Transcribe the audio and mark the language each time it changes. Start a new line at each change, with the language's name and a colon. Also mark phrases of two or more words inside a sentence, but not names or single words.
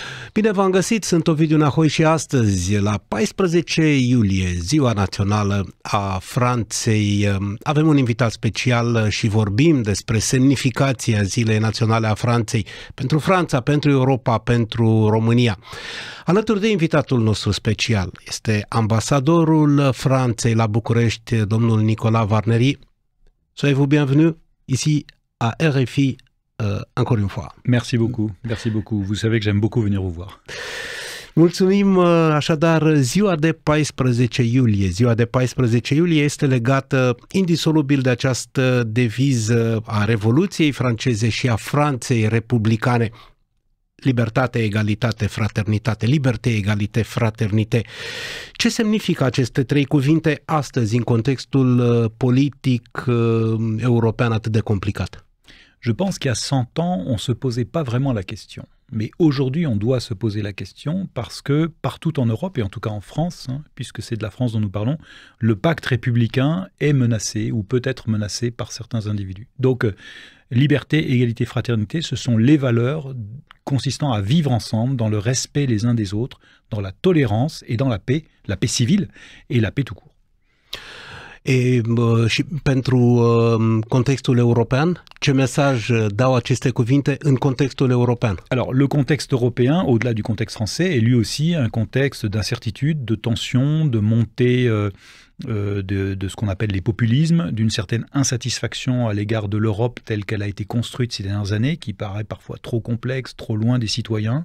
Romanian: Bine v-am găsit, sunt Ovidiu Nahoi și astăzi, la 14 iulie, Ziua Națională a Franței, avem un invitat special și vorbim despre semnificația Zilei Naționale a Franței pentru Franța, pentru Europa, pentru România. Alături de invitatul nostru special este ambasadorul Franței la București, domnul Nicolas Varneri.
French: Soyez-vous bienvenue ici à RFI. Encore une fois. Merci beaucoup, merci beaucoup. Vous savez que j'aime beaucoup venir vous voir.
Romanian: Mulțumim, așadar, ziua de 14 iulie. Ziua de 14 iulie este legată indisolubil de această deviză a Revoluției franceze și a Franței republicane. Libertate, egalitate, fraternitate,
French: liberté, egalité, fraternité.
Romanian: Ce semnifică aceste trei cuvinte astăzi în contextul politic european atât de complicat?
French: Je pense qu'il y a 100 ans, on ne se posait pas vraiment la question. Mais aujourd'hui, on doit se poser la question parce que partout en Europe, et en tout cas en France, puisque c'est de la France dont nous parlons, le pacte républicain est menacé ou peut être menacé par certains individus. Donc, liberté, égalité, fraternité, ce sont les valeurs consistant à vivre ensemble dans le respect les uns des autres, dans la tolérance et dans la paix civile et la paix tout court.
Romanian: Și pentru contextul european, ce mesaj dau aceste cuvinte în contextul european?
French: Alors, le contexte européen, au-delà du contexte français, est lui aussi un contexte d'incertitude, de tension, de montée de ce qu'on appelle les populismes, d'une certaine insatisfaction à l'égard de l'Europe telle qu'elle a été construite ces dernières années, qui paraît parfois trop complexe, trop loin des citoyens.